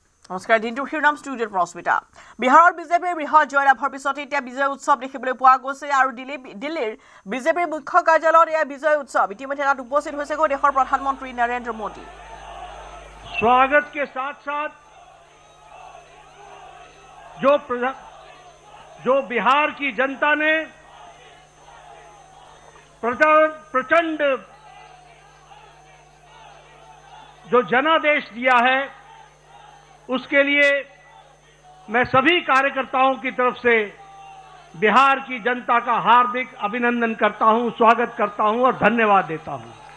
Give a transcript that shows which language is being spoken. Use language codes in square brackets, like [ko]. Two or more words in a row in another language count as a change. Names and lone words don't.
[as] নমস্কাৰ দিনটোৰ শিৰোনাম ষ্টুডিঅ'ৰ প্ৰস্মিতা। বিহাৰৰ বিজেপিৰ বৃহৎ জয়লাভৰ পিছতে এতিয়া বিজয় উৎসৱ দেখিবলৈ পোৱা গৈছে আৰু দিল্লীৰ বিজেপিৰ মুখ্য কাৰ্যালয়ত এয়া বিজয় উৎসৱ। ইতিমধ্যে তাত উপস্থিত হৈছেগৈ দেশৰ প্ৰধানমন্ত্ৰী নৰেন্দ্ৰ মোদী। [hi] स्वागत के साथ साथ जो बिहार की जनता ने प्रचंड जो जनादेश दिया है, उसके लिए मैं सभी कार्यकर्ताओं की तरफ से बिहार की जनता का हार्दिक अभिनंदन करता हूं, स्वागत करता हूं और धन्यवाद देता हूं।